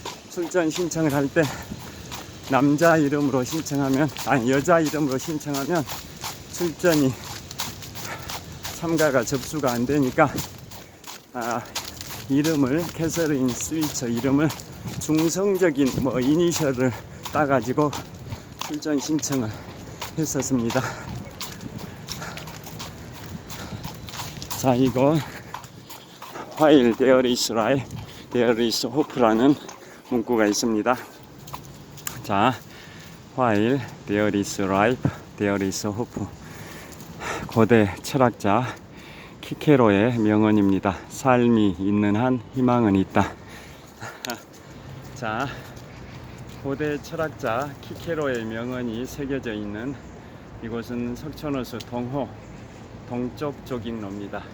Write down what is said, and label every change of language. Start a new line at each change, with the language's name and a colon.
Korean: 출전 신청을 할 때 남자 이름으로 신청하면, 아니 여자 이름으로 신청하면 출전이 참가가 접수가 안 되니까 이름을, 캐서린 스위처 이름을 중성적인 이니셜을 따가지고 출전 신청을 했었습니다.
English: 자, 이거 While there is life, there is hope
Korean: 라는 문구가 있습니다.
English: 자, While there is life, there is hope.
Korean: 고대 철학자 키케로의 명언입니다. 삶이 있는 한 희망은 있다. 자, 고대 철학자 키케로의 명언이 새겨져 있는 이곳은 석촌호수 동호 동쪽 조깅로입니다.